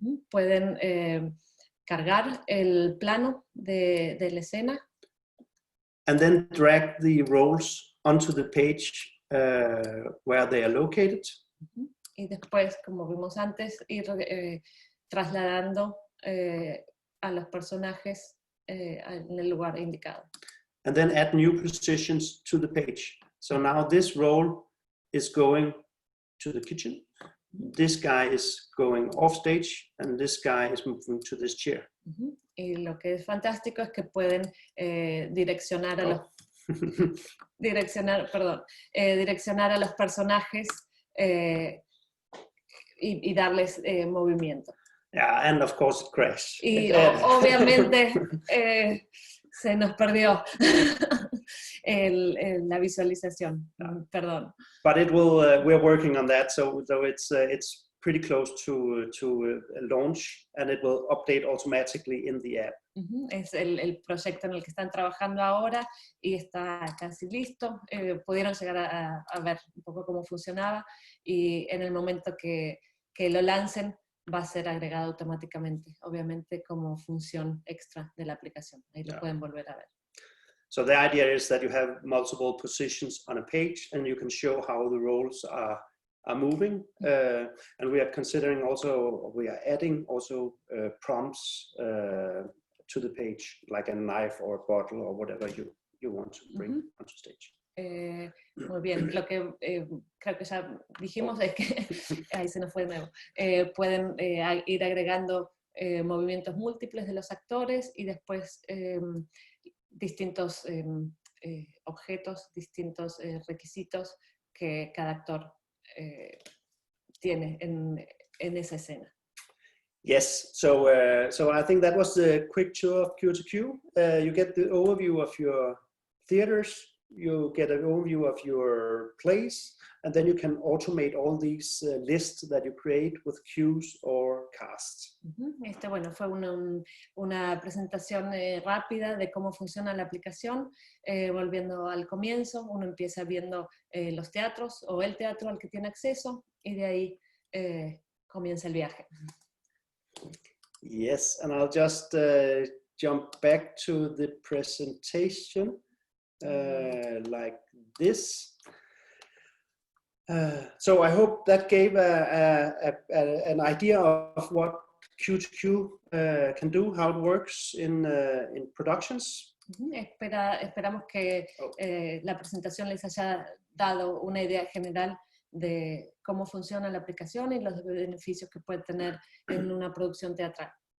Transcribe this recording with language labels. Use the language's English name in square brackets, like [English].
[Spanish] Pueden cargar el plano de la escena. [English] And then drag the roles onto the page where they are located. [Spanish] Y después, como vimos antes, ir trasladando a los personajes en el lugar indicado. [English] And then add new positions to the page. So now this role is going to the kitchen. This guy is going off stage, and this guy is moving to this chair. [Spanish] Y lo que es fantástico es que pueden direccionar a los direccionar a los personajes y darles movimiento. [English] Yeah, and of course it crashed. [Spanish] Y obviamente se nos perdió la visualización. Perdón. [English] But it will. We're working on that, so it's pretty close to launch, and it will update automatically in the app. [Spanish] Es el proyecto en el que están trabajando ahora y está casi listo. Pudieron llegar a ver un poco cómo funcionaba y en el momento que lo lancen va a ser agregado automáticamente, obviamente como función extra de la aplicación. Ahí lo pueden volver a ver. [English] So the idea is that you have multiple positions on a page and you can show how the roles are moving. And we are considering also, we are adding also prompts to the page, like a knife or a bottle or whatever you want to bring onto stage. [Spanish] Muy bien, lo que creo que ya dijimos es que, ahí se nos fue de nuevo, pueden ir agregando movimientos múltiples de los actores y después distintos objetos, distintos requisitos que cada actor tiene en esa escena. [English] Yes, so I think that was the quick tour of Q2Q. You get the overview of your theaters, you get an overview of your plays, and then you can automate all these lists that you create with cues or casts. [Spanish] Bueno, fue una presentación rápida de cómo funciona la aplicación. Volviendo al comienzo, uno empieza viendo los teatros o el teatro al que tiene acceso y de ahí comienza el viaje. [English] Yes, and I'll just jump back to the presentation like this. So I hope that gave an idea of what Q2Q can do, how it works in productions. [Spanish] Esperamos que la presentación les haya dado una idea general de cómo funciona la aplicación y los beneficios que puede tener en una producción teatral.